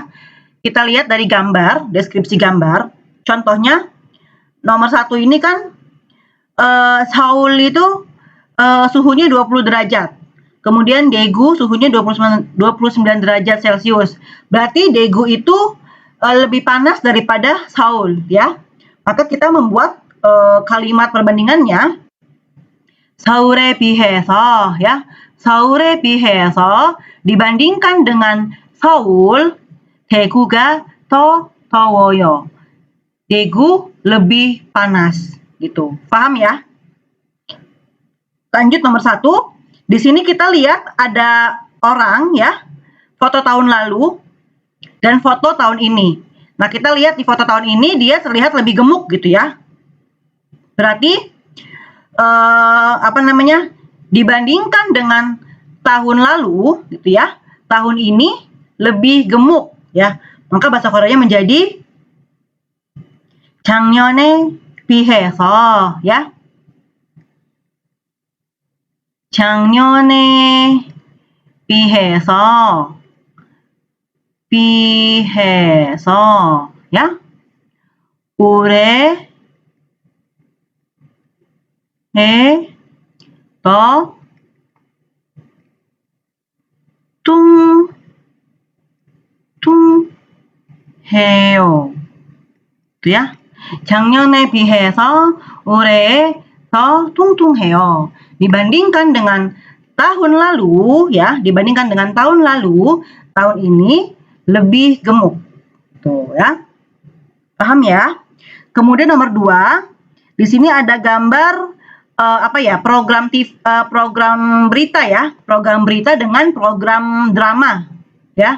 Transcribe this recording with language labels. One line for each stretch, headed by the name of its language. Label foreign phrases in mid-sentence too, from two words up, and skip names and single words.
Indonesian: Kita lihat dari gambar, deskripsi gambar. Contohnya nomor 1 ini kan Seoul itu suhunya 20 derajat. Kemudian Daegu suhunya 29 derajat Celcius. Berarti Daegu itu lebih panas daripada Seoul ya. Maka kita membuat kalimat perbandingannya
Korean: 서울에 비해서
Indonesian: ya.
Korean: 서울에 비해서
Indonesian: dibandingkan dengan Seoul,
Korean: 대구가 더 더워요.
Indonesian: Daegu lebih panas gitu. Paham ya? Lanjut nomor 1. Di sini kita lihat ada orang ya. Foto tahun lalu dan foto tahun ini. Nah, kita lihat di foto tahun ini dia terlihat lebih gemuk gitu ya. Berarti dibandingkan dengan tahun lalu gitu ya. Tahun ini lebih gemuk ya. Maka bahasa Koreanya menjadi
Korean: 작년에 비해서
Indonesian: ya.
Korean: 작년에 비해서 ya. 올해에 더 뚱뚱해요.
Indonesian: gitu ya.
Korean: 작년에 비해서 올해에 더 뚱뚱해요.
Indonesian: Dibandingkan dengan tahun lalu ya, dibandingkan dengan tahun lalu, tahun ini lebih gemuk. Tuh ya. Paham ya? Kemudian nomor 2, di sini ada gambar program berita ya, program berita dengan program drama ya.